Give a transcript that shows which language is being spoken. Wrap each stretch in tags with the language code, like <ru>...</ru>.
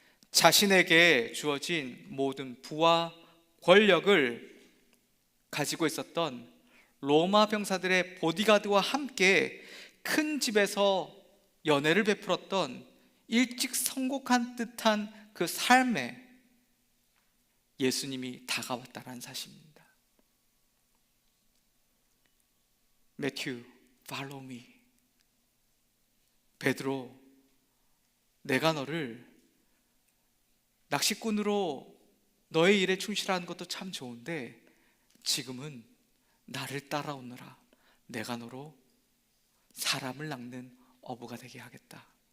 <ko>자신에게 주어진 모든 부와 권력을 가지고 있었던 로마 병사들의 보디가드와 함께 큰 집에서 연애를 베풀었던 일찍 성공한 듯한 그 삶에 예수님이 다가왔다는 사실입니다.</ko> <en>매튜, follow me.</en> <ko>베드로, 내가 너를 낚시꾼으로 너의 일에 충실하는 것도 참 좋은데 지금은 나를 따라오너라. 내가 너로 사람을 낚는 어부가 되게 하겠다.</ko>